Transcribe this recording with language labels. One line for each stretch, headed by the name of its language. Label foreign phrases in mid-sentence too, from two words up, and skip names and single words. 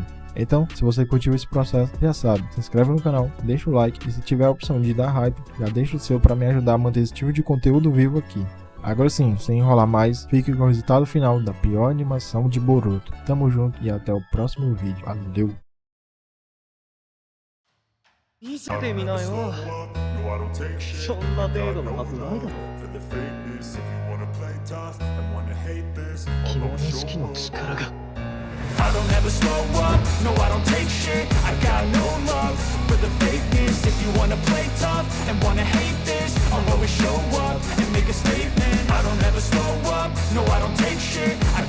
Portuguese: Então, se você curtiu esse processo, já sabe, se inscreve no canal, deixa o like e se tiver a opção de dar hype, já deixa o seu para me ajudar a manter esse tipo de conteúdo vivo aqui. Agora sim, sem enrolar mais, fique com o resultado final da pior animação de Boruto. Tamo junto e até o próximo vídeo. Valeu!
Japanese: 見せてみなよ。そんな程度のはずないだろ。君の意識の力が。
English: I don't ever slow up, no I don't take shit. I got no love for the fakeness. If you wanna play tough and wanna hate this, I'll always show up and make a statement. I don't ever slow up, no I don't take shit.